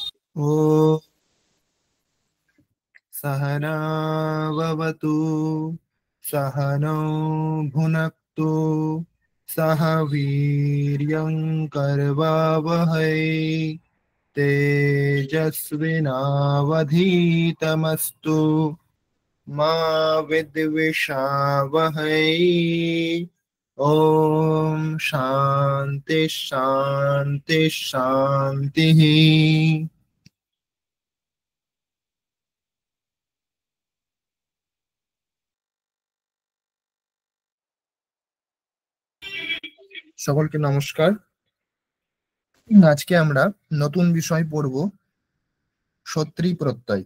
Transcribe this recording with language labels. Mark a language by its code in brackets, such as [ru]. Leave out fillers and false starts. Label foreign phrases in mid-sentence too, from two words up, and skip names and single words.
[sa] ॐ सहना भवतु सहनौ भुनक्तु सह वीर्यं करवावहै तेजस्विनावधीतमस्तु मा विद्विषावहै। ॐ शान्ति शान्ति शान्तिः। [bn] সকলকে নমস্কার। আজকে আমরা নতুন বিষয় পড়ব, সত্রী প্রত্যয়।